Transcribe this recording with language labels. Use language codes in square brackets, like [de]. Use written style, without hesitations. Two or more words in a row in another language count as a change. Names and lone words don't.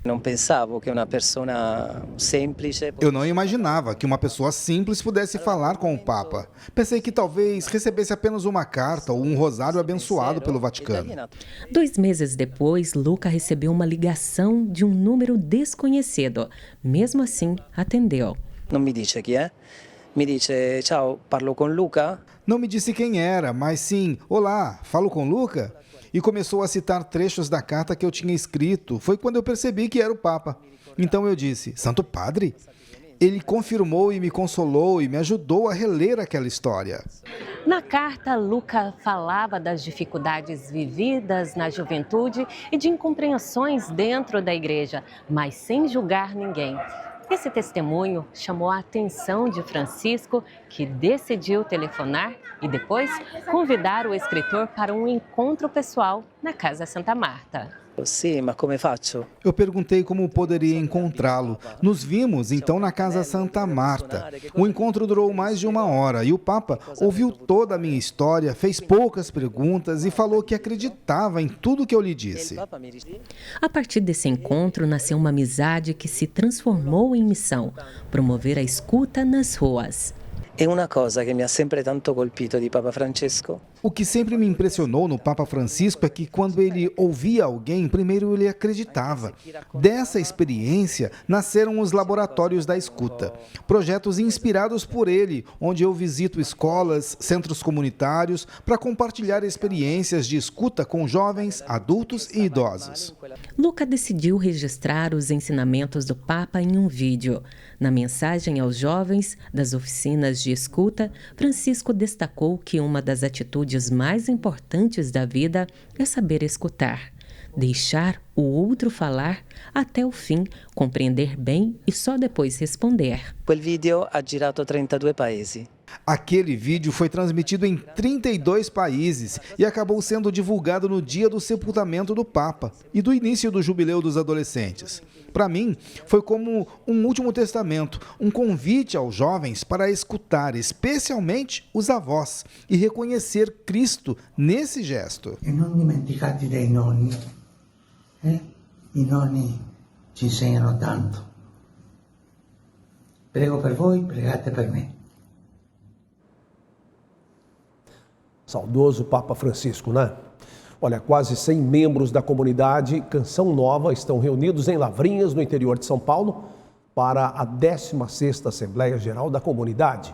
[pt] Eu não imaginava que uma pessoa simples pudesse falar com o Papa. Pensei que talvez recebesse apenas uma carta ou um rosário abençoado pelo Vaticano. 2 meses depois, Luca recebeu uma ligação de um número desconhecido. Mesmo assim, atendeu. Não me disse quem é. Me disse, [it] ciao, parlo com Luca. [pt] Não me disse quem era, mas sim, olá, falo com Luca? E começou a citar trechos da carta que eu tinha escrito. Foi quando eu percebi que era o Papa. Então eu disse, Santo Padre? Ele confirmou e me consolou e me ajudou a reler aquela história. Na carta, Luca falava das dificuldades vividas na juventude e de incompreensões dentro da igreja, mas sem julgar ninguém. Esse testemunho chamou a atenção de Francisco, que decidiu telefonar e depois convidar o escritor para um encontro pessoal na Casa Santa Marta. [it] Sì, ma come faccio? [pt] Eu perguntei como poderia encontrá-lo. Nos vimos, então, na Casa Santa Marta. O encontro durou mais de 1 hora e o Papa ouviu toda a minha história, fez poucas perguntas e falou que acreditava em tudo que eu lhe disse. A partir desse encontro, nasceu uma amizade que se transformou em missão: promover a escuta nas ruas. [it] E una cosa che mi ha sempre tanto colpito di Papa Francesco. [pt] O que sempre me impressionou no Papa Francisco é que quando ele ouvia alguém, primeiro ele acreditava. Dessa experiência nasceram os Laboratórios da Escuta, projetos inspirados por ele, onde eu visito escolas, centros comunitários, para compartilhar experiências de escuta com jovens, adultos e idosos. Luca decidiu registrar os ensinamentos do Papa em um vídeo. Na mensagem aos jovens das oficinas de escuta, Francisco destacou que uma das atitudes mais importantes da vida é saber escutar, deixar o outro falar até o fim, compreender bem e só depois responder. [it] Quel video ha girato 32 paesi. [pt] Aquele vídeo foi transmitido em 32 países e acabou sendo divulgado no dia do sepultamento do Papa e do início do Jubileu dos Adolescentes. Para mim, foi como um último testamento, um convite aos jovens para escutar, especialmente os avós, e reconhecer Cristo nesse gesto. [it] E não dimenticate dei nonni. I nonni ci insegnano tanto. Prego per voi, pregate per me. [pt] Saudoso Papa Francisco, né? Olha, quase 100 membros da comunidade Canção Nova estão reunidos em Lavrinhas, no interior de São Paulo, para a 16ª Assembleia Geral da Comunidade.